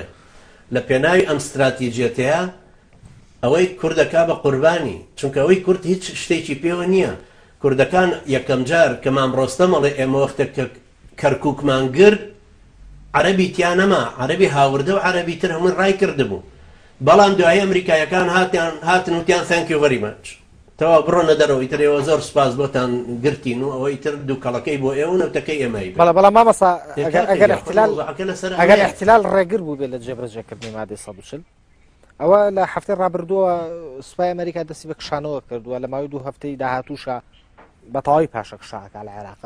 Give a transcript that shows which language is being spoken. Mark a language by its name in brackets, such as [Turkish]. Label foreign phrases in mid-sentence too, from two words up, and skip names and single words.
[Central Kurdish] لە پێناوی ئەم استراتیجیەتەیە ئەوەی کوردەکا بە قوربانی، چونکە ئەوەی کورد هیچ شتێکی پێوە نییە. کوردەکان یەکەم جار کە مام ڕۆستەمەڵێ ئێمە وەختە کە کەرکووکمان گرت عەرەبی تیان نەما، عەرەبی هاوردە و عەرەبی تر هەمووی ڕای کردبوو. بەڵام دوای ئەمریکایەکان هاتن وتیان [English] thank you very much [Central Kurdish] تەوا بڕۆنە دەرەوە ئیتر ئێوە زۆر سوپاس بۆتان گرتین و ئەوەی تر دووکەڵەکەی بۆ ئێوە نەوتەکەی ئێمەی. بەڵام مامەسا ئەگەر احتیلال ڕێگر بوو بێ لە جێبەجێکردنی مادەی 140 ئەوە لە هەفتەی ڕابردووە سوپای ئەمریکا دەستی بە کشانەوە کردووە لە ماوەی 2 هەفتەی داهاتووشە بە تەواوی پاشە کشاکە لە عێراقا.